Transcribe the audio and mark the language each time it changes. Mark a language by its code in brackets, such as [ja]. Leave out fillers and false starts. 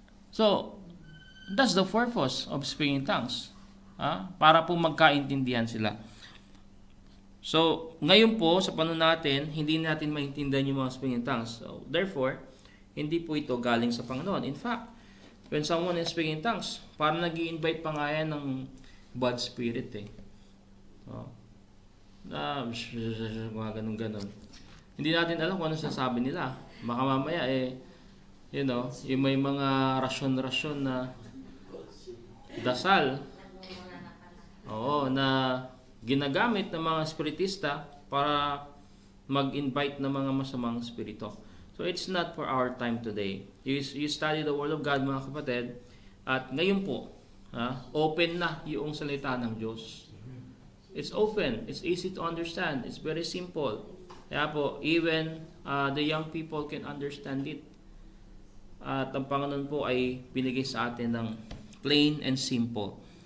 [en] So, that's the purpose of speaking in tongues. [tl] Para po magkaintindihan sila. So, ngayon po, sa panahon natin, hindi natin maintindihan yung mga speaking in tongues. So, therefore, hindi po ito galing sa Panginoon. [en] In fact, when someone is speaking in tongues, [tl] parang nag-i-invite pa nga yan ng bad spirit eh. Mga ganun-ganun. Hindi natin alam kung ano sasabi nila. Baka mamaya yung may mga rasyon-rasyon na dasal, na ginagamit ng mga spiritista para mag-invite ng mga masamang spirito. [en] So it's not for our time today. You study the Word of God, [tl] mga kapatid, at ngayon po, open na yung salita ng Diyos. [en] It's open, it's easy to understand, it's very simple. [tl] Kaya po, [en] even the young people can understand it. [tl] At ang Panginoon po ay binigay sa atin ng [en] plain and simple.